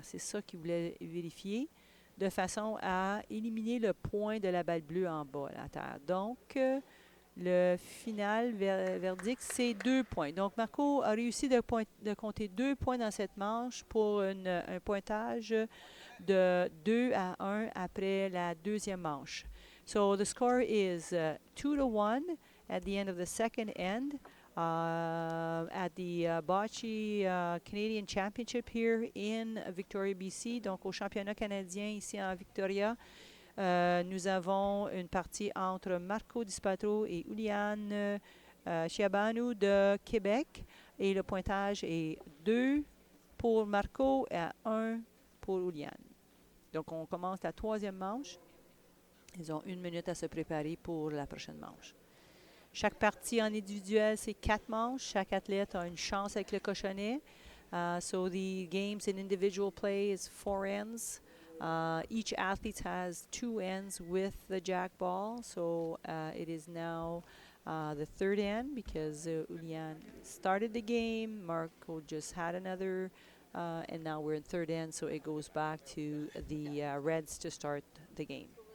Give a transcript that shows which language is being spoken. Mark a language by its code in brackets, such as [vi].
[fr] C'est ça qu'il voulait vérifier, de façon à éliminer le point de la balle bleue en bas, à terre. Donc, le final verdict, c'est 2 points. Donc, Marco a réussi de compter 2 points dans cette manche pour un pointage de 2-1 après la deuxième manche. [en] So, the score is 2-1 at the end of the second end at the Bocce Canadian Championship here in Victoria, BC. [fr] Donc, au championnat canadien ici en Victoria. Nous avons une partie entre Marco Dispaltro et Iulian Ciobanu de Québec. Et le pointage est 2 pour Marco et 1 pour Iulian. Donc, on commence la 3e manche. Ils ont 1 minute à se préparer pour la prochaine manche. Chaque partie en individuel, c'est 4 manches. Chaque athlète a une chance avec le cochonnet. [en] So the games in individual play is 4 ends. Each athlete has 2 ends with the jack ball. So it is now the third hand because Iulian started the game. Marco just had another, and now we're in third hand, so it goes back to the Reds to start the game.